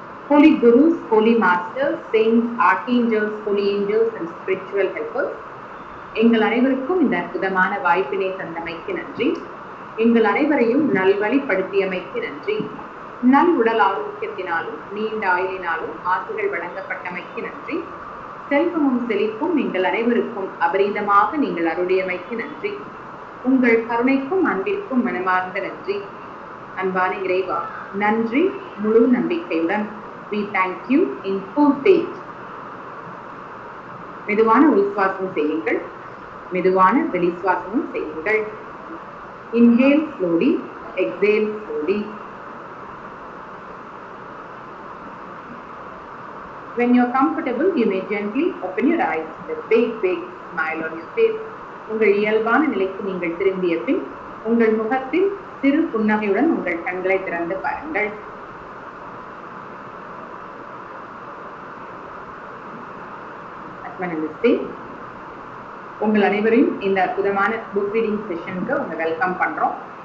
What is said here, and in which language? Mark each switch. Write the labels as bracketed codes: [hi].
[en] Holy Gurus, Holy Masters, Saints, Archangels, Holy Angels and Spiritual Helpers, [ta] எங்கள் அனைவருக்கும் இந்த அற்புதமான வாய்ப்பினை தந்தமைக்கு நன்றி. எங்கள் அனைவரையும் நல்வழிப்படுத்தியமைக்கு நன்றி. நல் உடல் ஆரோக்கியத்தினாலும் நீண்ட ஆயுளினாலும் ஆசிகள் வழங்கப்பட்டமைக்கு நன்றி. செல்வமும் செழிப்பும் எங்கள் அனைவருக்கும் அபரீதமாக நீங்கள் அருளியமைக்கு நன்றி. உங்கள் கருணைக்கும் அன்பிற்கும் மனமார்ந்த நன்றி. அன்பான இறைவா, நன்றி முழு நம்பிக்கையுடன். [en] We thank you in full faith. [ta] மெதுவான உள்சுவாசம் செய்யுங்கள், மெதுவான வெளிசுவாசமும் செய்யுங்கள். [en] Inhale slowly, exhale slowly. When you are comfortable, you may gently open your eyes with a big smile on your face. [ta] உங்கள் இயல்பான நிலைக்கு நீங்கள் திரும்பிய பின் உங்கள் முகத்தில் சிறு புன்னகையுடன் உங்கள் கண்களை திறந்து பாருங்கள். நமஸ்தே. உங்கள் அனைவரையும் இந்த அற்புதமான புக் ரீடிங் செஷனுக்கு உங்க வெல்கம் பண்றோம்.